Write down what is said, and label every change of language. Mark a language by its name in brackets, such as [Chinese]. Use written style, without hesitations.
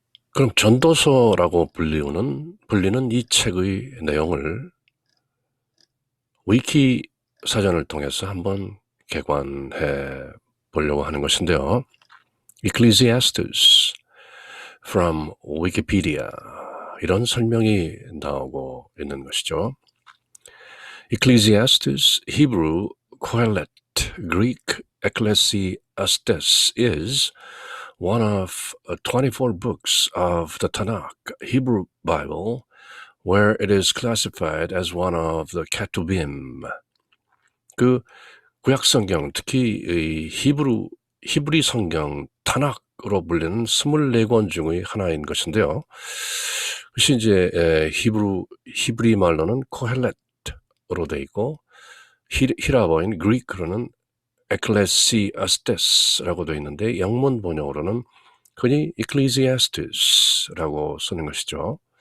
[Korean] 그럼 전도서라고 불리는 이 책의 내용을 위키 사전을 통해서 한번 개관해 보려고 하는 것인데요. [English] Ecclesiastes from Wikipedia, [Korean] 이런 설명이 나오고 있는 것이죠. [English] Ecclesiastes, Hebrew Kohelet, Greek Ecclesiastes, is one of 24 books of the Tanakh, Hebrew Bible, where it is classified as one of the Ketubim. [Korean] 그 구약 성경, 특히 이 히브리 성경 타낙으로 불리는 24권 중의 하나인 것인데요. 그것이 이제 히브리 말로는 코헬렛으로 되어 있고 히라버인 그리크로는 에클레시아스테스라고 되어 있는데 영문 번역으로는 흔히 Ecclesiastes 라고 쓰는 것이죠.